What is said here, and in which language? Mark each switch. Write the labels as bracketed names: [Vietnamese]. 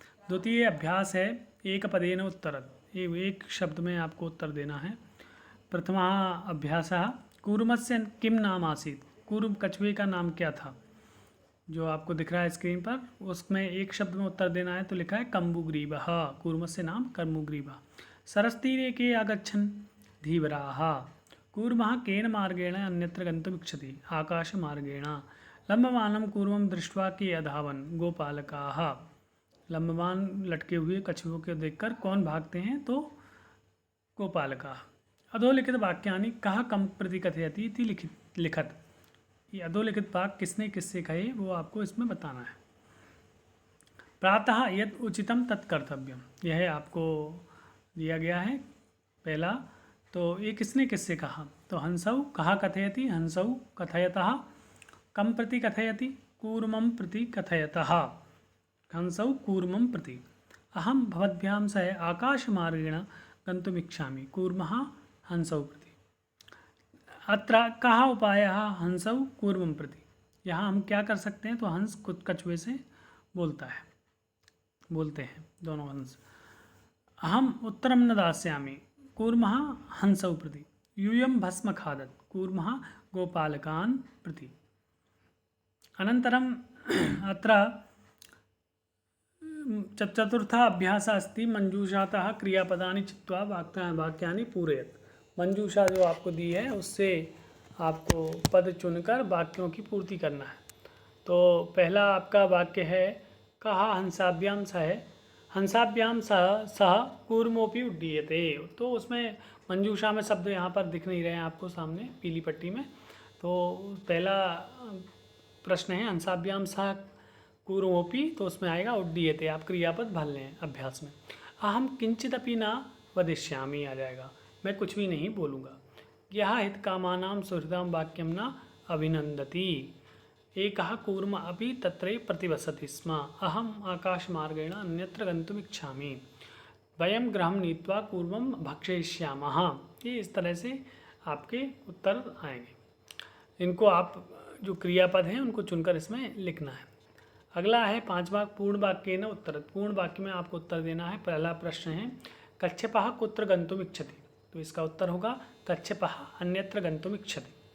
[Hindi] द्वितीय अभ्यास है [Sanskrit] एक पदेन उत्तरत्, [Hindi] एक शब्द में आपको उत्तर देना है। [Sanskrit] प्रथमा अभ्यासः कूर्मस्य किम नाम आसीत्, [Hindi] कूर्म कछुए का नाम क्या था, जो आपको दिख रहा है स्क्रीन पर। उसमें एक शब्द में उत्तर देना है, तो लिखा है कम्बुग्रीवः, [Sanskrit] कूर्मस्य नाम कम्बुग्रीवः। सरस्तीरे के आगच्छन् धीवराः, कूर्मः केन मार्गेण अन्यत्र गन्तुमिच्छति, आकाशमार्गेण। लम्बमानं कूर्मं दृष्ट्वा के अधावन् गोपालकाः, [Hindi] लम्बमान लटके हुए कछुओं को देखकर कौन भागते हैं, तो गोपालकाः। [Sanskrit] अधोलिखित वाक्यानि कः कं प्रति कथयति इति लिखत। [Hindi] ये अधोलिखित वाक्य किसने किससे कहे, वो आपको इसमें बताना है। [Sanskrit] प्रातः यत् उचितं तत् कर्तव्यम, [Hindi] यह आपको दिया गया है पहला। तो ये किसने किससे कहा, तो [Sanskrit] हंसौ कः कथयति, हंसौ कथयतः। कम प्रति कथयति, कूर्मं प्रति कथयतः, हंसौ कूर्मं प्रति। अहं भवद्भ्यां सह आकाशमार्गेण गन्तुमिच्छामि, कूर्मः हंसौ प्रति। अत्र कः उपायः, हंसौ कूर्मं प्रति। [Hindi] यहाँ हम क्या कर सकते हैं, तो हंस खुद कछुए से बोलता है, बोलते हैं दोनों हंस। [Sanskrit] अहम उत्तरं न दास्यामि, कूर्मः हंसौ प्रति। यूयं भस्म खादत्, कूर्मः गोपालकान् प्रति। अनन्तरम् अत्र चतुर्था अभ्यासः अस्ति मंजूषातः क्रियापदानि चित्वा वाक्यानि पूरयत्। [Hindi] मंजूषा जो आपको दी है, उससे आपको पद चुनकर वाक्यों की पूर्ति करना है। तो पहला आपका वाक्य है [Sanskrit] कः हंसाभ्यां सह, हंसाभ्यां सह कूर्मोपि उड्डीयते। [Hindi] तो उसमें मंजूषा में शब्द यहाँ पर दिख नहीं रहे हैं आपको सामने पीली पट्टी में। तो पहला प्रश्न है [Sanskrit] हंसाभ्यां सह कूर्मोपि, [Hindi] तो उसमें आएगा उड्डीयते, आप क्रियापद भर लें अभ्यास में। [Sanskrit] अहम किंचिदपि न वदिष्यामि [Hindi] आ जाएगा, मैं कुछ भी नहीं बोलूँगा। [Sanskrit] यह हितकामानां सुहृदां वाक्यं न अभिनंदति। एकः कूर्म अपि तत्रे प्रतिवसति स्म, अहम् आकाशमार्गेण अन्यत्र गन्तुमिच्छामि। वयं गृहं नीत्वा कूर्मं भक्षयिष्यामः। [Hindi] ये इस तरह से आपके उत्तर आएंगे। इनको आप जो क्रियापद हैं उनको चुनकर इसमें लिखना है। अगला है पांचवा पूर्ण वाक्य न उत्तर। पूर्ण वाक्य में आपको उत्तर देना है। पहला प्रश्न है [Sanskrit] कच्छपः कुत्र गन्तुमिच्छति, [Hindi] तो इसका उत्तर होगा [Sanskrit] कच्छपः अन्यत्र गन्तुमिच्छति।